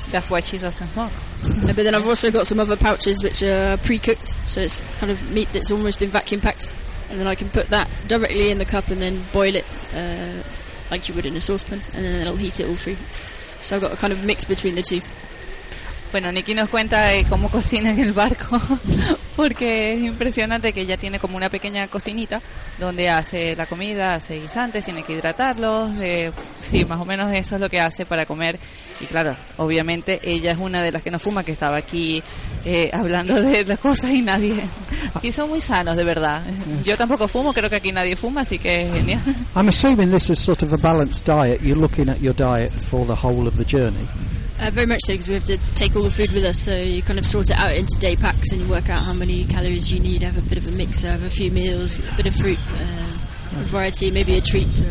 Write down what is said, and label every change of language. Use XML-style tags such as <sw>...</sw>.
<en>That's why she's awesome. Wow. But then I've also got some other pouches which are pre-cooked, so it's kind of meat that's almost been vacuum-packed. And then I can put that directly in the cup and then boil it like you would in a saucepan, and then it'll heat it all through. So I've got a kind of mix between the two.</en> <es>Bueno, Nicky nos cuenta cómo cocina en el barco, porque es impresionante que ella tiene como una pequeña cocinita donde hace la comida, hace guisantes, tiene que hidratarlos, sí, más o menos eso es lo que hace para comer. Y claro, obviamente ella es una de las que no fuma, que estaba aquí hablando de las cosas y nadie... Y son muy sanos, de verdad. Yo tampoco fumo, creo que aquí nadie fuma, así que es genial.</es> <en>I'm assuming this is sort of a balanced diet. You're looking at your diet for the whole of the journey. Very much so, because we have to take all the food with us, so you kind of sort it out into day packs and you work out how many calories you need, have a bit of a mix, have a few meals, a bit of fruit, a variety, maybe a treat.</en>